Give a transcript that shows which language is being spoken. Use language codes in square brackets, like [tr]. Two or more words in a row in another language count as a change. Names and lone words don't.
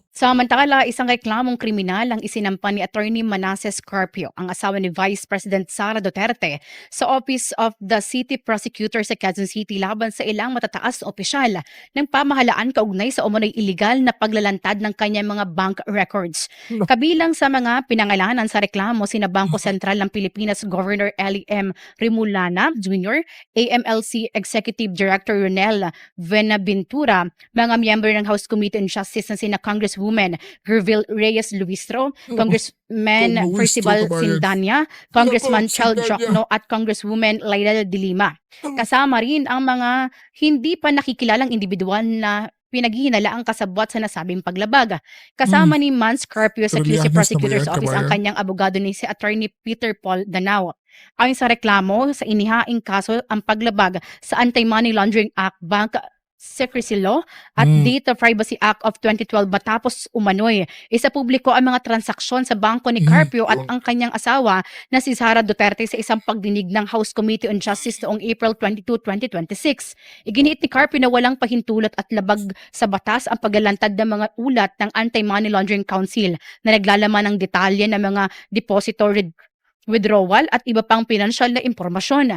[tl] Samantala, isang reklamong kriminal ang isinampa ni Attorney Manasseh Carpio, ang asawa ni Vice President Sara Duterte, sa Office of the City Prosecutor sa Quezon City laban sa ilang matataas na opisyal ng pamahalaan kaugnay sa umano'y iligal na paglalantad ng kanyang mga [en] bank records. [tl] Kabilang sa mga pinangalanan sa reklamo sina Bangko Sentral ng Pilipinas Governor Ellie M. Rimulana Jr., AMLC Executive Director Ronel Venaventura, mga miyembro ng House Committee on Justice na sina Congresswoman Gervil Reyes Luistro, Congressman Percival Sindanya, Congressman Chel Jokno at Congresswoman Laila de Lima. Kasama rin ang mga hindi pa nakikilalang individual na pinaghihinalaang kasabwat sa nasabing paglabag. Kasama ni Mans Carpio sa QC Prosecutor's Office ang kanyang abogado ni si Attorney Peter Paul Danao. Ayon sa reklamo, sa inihaing kaso ang paglabag sa Anti-Money Laundering Act, Bank Secrecy Law at Data Privacy Act of 2012 matapos umano'y isa publiko ang mga transaksyon sa bangko ni Carpio at ang kanyang asawa na si Sara Duterte sa isang pagdinig ng House Committee on Justice noong April 22, 2026. Iginiit ni Carpio na walang pahintulot at labag sa batas ang paglalantad ng mga ulat ng Anti-Money Laundering Council na naglalaman ng detalye ng mga [en] depository withdrawal [tl] at iba pang pinansyal na impormasyon.